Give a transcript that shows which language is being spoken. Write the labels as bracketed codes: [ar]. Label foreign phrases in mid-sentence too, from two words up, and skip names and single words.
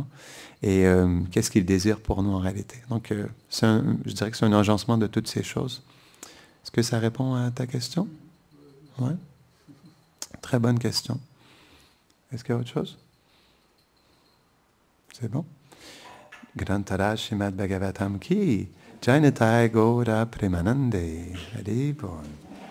[fr] Et qu'est-ce qu'il désire pour nous en réalité. Donc, je dirais que c'est un agencement de toutes ces choses. Est-ce que ça répond à ta question? Oui. Très bonne question. Est-ce qu'il y a autre chose? C'est bon? [sa] Grantara Srimad Bhagavatam ki Jainatai Gaura Premanande Hari Bol.